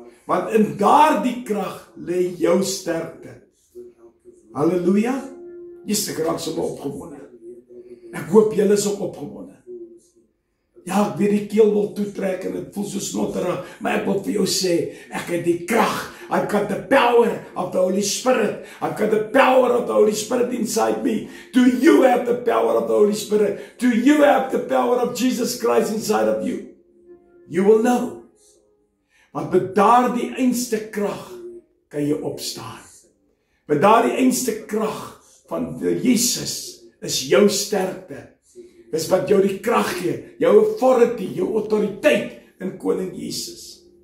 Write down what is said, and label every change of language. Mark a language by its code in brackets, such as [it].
[af] Want in daardie krag lê jou sterkte. Halleluja. Ek raak sommer opgewonde. Ek hoop julle is ook opgewonde. Ja, ek weet die keel wil toetrek en dit voel so snotterig, maar ek wil vir jou sê, ek het die krag. [en] I've got the power of the Holy Spirit. I've got the power of the Holy Spirit inside me. Do you have the power of the Holy Spirit? Do you have the power of Jesus Christ inside of you? You will know. [af] Want met daardie einste krag kan jy opstaan. Met daardie einste krag van Jesus is jou sterkte. Dis wat jou die krag gee, jou authority, jou autoriteit in Koning Jesus.